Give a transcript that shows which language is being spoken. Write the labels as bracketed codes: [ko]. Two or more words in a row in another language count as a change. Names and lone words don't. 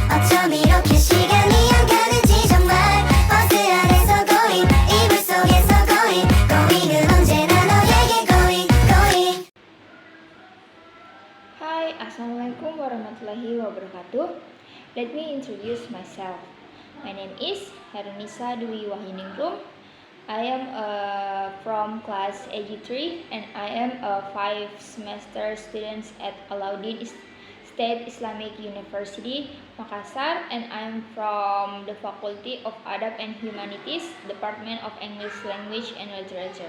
[ko] 어쩜 이렇게 시간이 안 가는지 정말 버스 안에서 고잉 이불 속에서 고잉 고잉은 언제나 너에게 [en] going going. [ar] Hi, السلام عليكم ورحمة الله وبركاته. [en] Let me introduce myself. My name is Khaerunnisa Dwi Wahyuningrum. I am from class AG3 and I am a 5-semester student at Alauddin State Islamic University, Makassar, and I am from the Faculty of Adab and Humanities, Department of English Language and Literature.